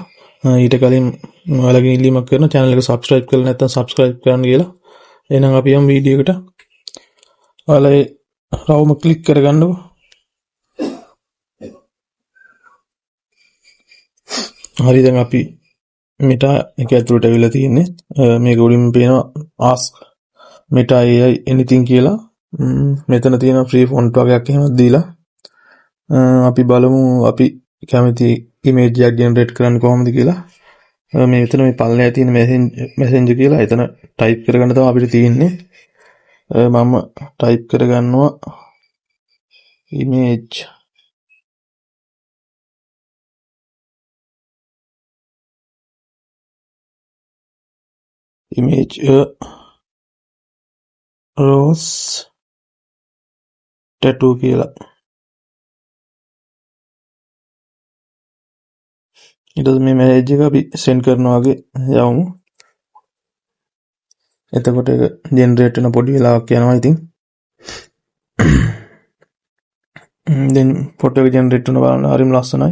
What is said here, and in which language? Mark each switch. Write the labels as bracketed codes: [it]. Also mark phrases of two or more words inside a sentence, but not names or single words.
[si] ඊට කලින් ඔයාලගේ ඉල්ලීමක් කරන channel එක subscribe කරලා නැත්නම් subscribe කරන්න කියලා. එහෙනම් අපි යමු වීඩියෝ එකට. ඔයාලා ඒ රවුම ක්ලික් කරගන්නකො. හරි දැන් අපි මෙටා එක ඇතුළට ඇවිල්ලා තියෙන්නේ. මේක උඩින් පේනවා [en] ask meta AI anything [si] කියලා. මෙතන තියෙන [en] free font [si] වගේක් එහෙම දීලා අපි බලමු අපි කැමති image එකක් generate කරන්න කොහොමද කියලා. මේ මෙතන මේ පල්ලෙහා තියෙන messenger කියලා එතන type කරගන්න තමයි අපිට තියෙන්නේ. මම type කරගන්නවා [en] image rose tattoo [si] කියලා. ඊට මේ message එක අපි send කරනවා වගේ යවමු. එතකොට ඒක generate වෙන පොඩි වෙලාවක් යනවා ඉතින්. [en] then photo [si] එක generate වෙන බලන්න හරිම ලස්සනයි.